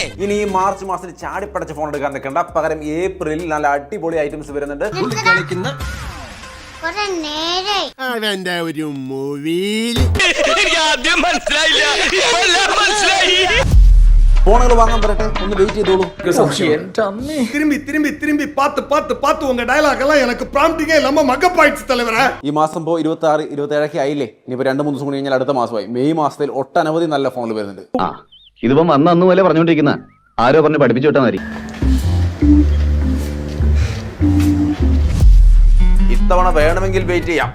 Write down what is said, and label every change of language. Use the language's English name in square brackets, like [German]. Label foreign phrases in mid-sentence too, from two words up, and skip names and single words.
[Malayalam] ഇനി ഈ മാർച്ച് മാസത്തിൽ ചാടിപ്പടച്ച് ഫോൺ എടുക്കാൻ നിൽക്കണ്ട. പകരം ഏപ്രിലിൽ നല്ല അടിപൊളി ഐറ്റംസ് വരുന്നുണ്ട്. അവന്റെ ഒരു മൂവിയിൽ ഫോണുകൾ വാങ്ങാൻ വരട്ടെ. ഒന്ന് വെയിറ്റ് ചെയ്തോളൂ. [Tamil] திரும்பி பார்த்து உங்க டயலாக் எல்லாம் எனக்கு ப்ராம்ப்டிங்கே இல்லாம மகப்பாயிடுச்சு தலைவரே. [Malayalam] ഈ മാസം ഇപ്പോൾ 26, 27 ആയില്ലേ. ഇനിയിപ്പോ 2-3 ദിവസം കൂടി കഴിഞ്ഞാൽ അടുത്ത മാസമായി. മെയ് മാസത്തിൽ ഒട്ടനവധി നല്ല ഫോണുകൾ വരുന്നുണ്ട്. ഇതിപ്പോ അന്ന് പോലെ പറഞ്ഞോണ്ടിരിക്കുന്ന ആരോ പറഞ്ഞ് പഠിപ്പിച്ചു വിട്ടാൽ മതി. ഇത്തവണ വേണമെങ്കിൽ വെയിറ്റ് ചെയ്യാം.